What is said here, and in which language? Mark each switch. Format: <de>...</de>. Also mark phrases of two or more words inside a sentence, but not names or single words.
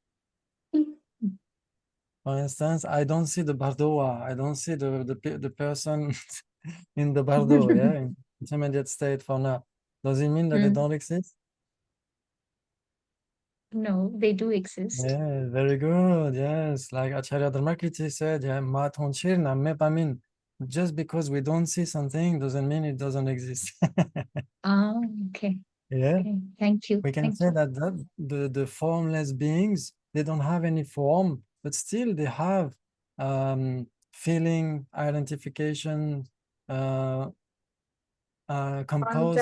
<en>For instance, I don't see the bardoa. I don't see the person in the bardo, yeah, in intermediate state for now. Does it mean that they Mm. don't exist? No, they do exist. Yeah, very good. Yes, like Acharya Dharmakirti said, yeah,</en> <bo>"མ་མཐོང་ཕྱིར་ན་མེད་པ་མིན."</bo> <en>Just because we don't see something doesn't mean it doesn't exist. Ah, okay. Yeah, Okay. Thank you. we can Thank say you. that the formless beings, they don't have any form, but still they have feeling, identification, uh, composed</en>